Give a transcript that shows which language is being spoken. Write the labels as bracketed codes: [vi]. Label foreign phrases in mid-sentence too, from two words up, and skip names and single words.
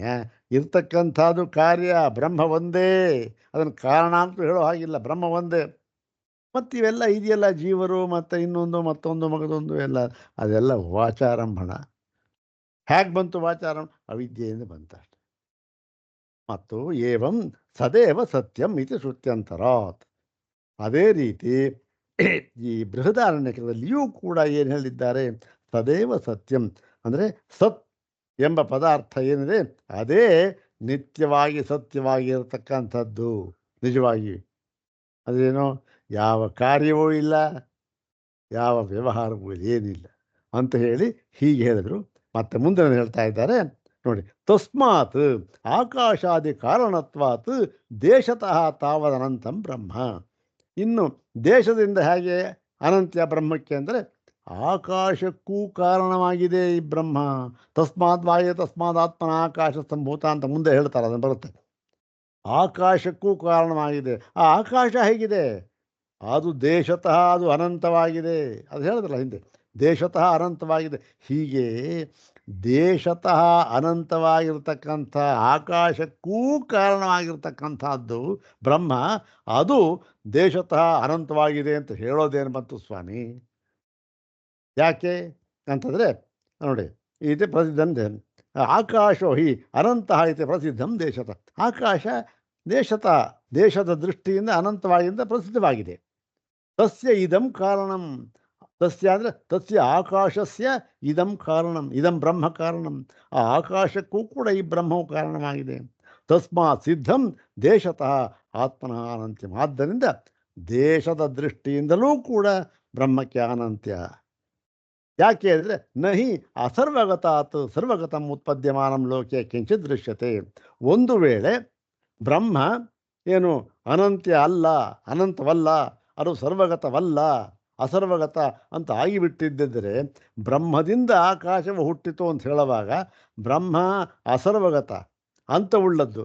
[kn] ಇರ್ತಕ್ಕಂಥದ್ದು ಕಾರ್ಯ ಬ್ರಹ್ಮ ಒಂದೇ, ಅದನ್ನು ಕಾರಣ ಅಂತ ಹೇಳೋ ಹಾಗಿಲ್ಲ, ಬ್ರಹ್ಮ ಒಂದೇ. ಮತ್ತು ಇವೆಲ್ಲ ಇದೆಯಲ್ಲ, ಜೀವರು ಮತ್ತು ಇನ್ನೊಂದು ಮತ್ತೊಂದು ಮಗದೊಂದು ಎಲ್ಲ, ಅದೆಲ್ಲ ವಾಚಾರಂಭಣ. ಹೇಗೆ ಬಂತು ವಾಚಾರಂಭ? ಅವಿದ್ಯೆಯಿಂದ ಬಂತಷ್ಟೆ. [sa] ಮತ್ತು ಏವಂ ಸದೇವ ಸತ್ಯಂ ಇತಿ ಶ್ರುತ್ಯಂತರಾತ್. [kn] ಅದೇ ರೀತಿ ಈ ಬೃಹದಾರಣ್ಯಕದಲ್ಲಿಯೂ ಕೂಡ ಏನು ಹೇಳಿದ್ದಾರೆ, [sa] ಸದೇವ ಸತ್ಯಂ [kn] ಅಂದರೆ ಸತ್ ಎಂಬ ಪದಾರ್ಥ ಏನಿದೆ ಅದೇ ನಿತ್ಯವಾಗಿ ಸತ್ಯವಾಗಿರತಕ್ಕಂಥದ್ದು. ನಿಜವಾಗಿ ಅದೇನೋ ಯಾವ ಕಾರ್ಯವೂ ಇಲ್ಲ, ಯಾವ ವ್ಯವಹಾರವೂ ಏನಿಲ್ಲ ಅಂತ ಹೇಳಿ ಹೀಗೆ ಹೇಳಿದರು. ಮತ್ತೆ ಮುಂದೆ ಹೇಳ್ತಾ ಇದ್ದಾರೆ ನೋಡಿ, [sa] ತಸ್ಮಾತ್ ಆಕಾಶಾದಿ ಕಾರಣತ್ವಾತ್ ದೇಶತಃ ತಾವದನಂತಂ ಬ್ರಹ್ಮ. [kn] ಇನ್ನು ದೇಶದಿಂದ ಹೇಗೆ ಅನಂತ್ಯ ಬ್ರಹ್ಮಕ್ಕೆ ಅಂದರೆ ಆಕಾಶಕ್ಕೂ ಕಾರಣವಾಗಿದೆ ಈ ಬ್ರಹ್ಮ. [sa] ತಸ್ಮಾತ್ ವಾಯು ತಸ್ಮಾತ್ ಆತ್ಮನ ಆಕಾಶ ಸಂಭೂತ [kn] ಅಂತ ಮುಂದೆ ಹೇಳ್ತಾರೆ, ಅದನ್ನು ಬರುತ್ತೆ. ಆಕಾಶಕ್ಕೂ ಕಾರಣವಾಗಿದೆ. ಆ ಆಕಾಶ ಹೇಗಿದೆ, ಅದು ದೇಶತಃ ಅದು ಅನಂತವಾಗಿದೆ. ಅದು ಹೇಳಿದ್ರಲ್ಲ ಹಿಂದೆ, ದೇಶತಃ ಅನಂತವಾಗಿದೆ. ಹೀಗೆ ದೇಶತಃ ಅನಂತವಾಗಿರ್ತಕ್ಕಂಥ ಆಕಾಶಕ್ಕೂ ಕಾರಣವಾಗಿರ್ತಕ್ಕಂಥದ್ದು ಬ್ರಹ್ಮ, ಅದು ದೇಶತಃ ಅನಂತವಾಗಿದೆ ಅಂತ ಹೇಳೋದೇನು ಬಂತು ಸ್ವಾಮಿ? ಯಾಕೆ ಅಂತಂದರೆ ನೋಡಿ, ಇದೆ ಪ್ರಸಿದ್ಧಂತೆ [sa] ಆಕಾಶೋ ಹಿ ಅನಂತಃ ಇತಿ ಪ್ರಸಿದ್ಧಂ ದೇಶತಃ. ಆಕಾಶ ದೇಶತಃ, [kn] ದೇಶದ ದೃಷ್ಟಿಯಿಂದ ಅನಂತವಾಗಿಂದ ಪ್ರಸಿದ್ಧವಾಗಿದೆ. [sa] ತಸ್ಯ ಇದಂ ಕಾರಣಂ, ತಸ್ಯ ಅಂದರೆ ತಸ್ಯ ಆಕಾಶಸ್ಯ ಇದಂ ಕಾರಣಂ, ಇದಂ ಬ್ರಹ್ಮ ಕಾರಣಂ. [kn] ಆ ಆಕಾಶಕ್ಕೂ ಕೂಡ ಈ ಬ್ರಹ್ಮವು ಕಾರಣವಾಗಿದೆ. [sa] ತಸ್ಮಾತ್ ಸಿದ್ಧಂ ದೇಶತಃ ಆತ್ಮನಃ ಅನಂತ್ಯಂ. [kn] ಆದ್ದರಿಂದ ದೇಶದ ದೃಷ್ಟಿಯಿಂದಲೂ ಕೂಡ ಬ್ರಹ್ಮಕ್ಕೆ ಅನಂತ್ಯ. ಯಾಕೆ ಅಂದರೆ [sa] ನಹಿ ಅಸರ್ವಗತಾತ್ ಸರ್ವಗತಂ ಉತ್ಪದ್ಯಮಾನಂ ಲೋಕೆ ಕಿಂಚಿತ್ ದೃಶ್ಯತೆ. [kn] ಒಂದು ವೇಳೆ ಬ್ರಹ್ಮ ಏನು ಅನಂತ್ಯ ಅಲ್ಲ, ಅನಂತವಲ್ಲ, ಅದು ಸರ್ವಗತವಲ್ಲ, ಅಸರ್ವಗತ ಅಂತ ಆಗಿಬಿಟ್ಟಿದ್ದರೆ ಬ್ರಹ್ಮದಿಂದ ಆಕಾಶವು ಹುಟ್ಟಿತು ಅಂತ ಹೇಳುವಾಗ ಬ್ರಹ್ಮ ಅಸರ್ವಗತ, ಅಂತವುಳ್ಳದ್ದು.